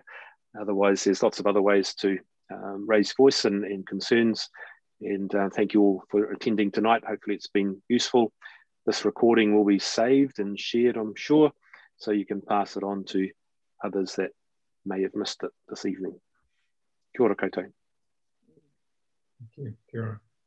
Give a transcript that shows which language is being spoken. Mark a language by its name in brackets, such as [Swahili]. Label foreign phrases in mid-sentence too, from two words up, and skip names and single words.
[English] Otherwise, there's lots of other ways to raise voice and concerns. And thank you all for attending tonight. Hopefully it's been useful. This recording will be saved and shared, I'm sure, so you can pass it on to others that may have missed it this evening. [Māori] Kia ora koutou. [English] Thank you. [Māori] Kia ora.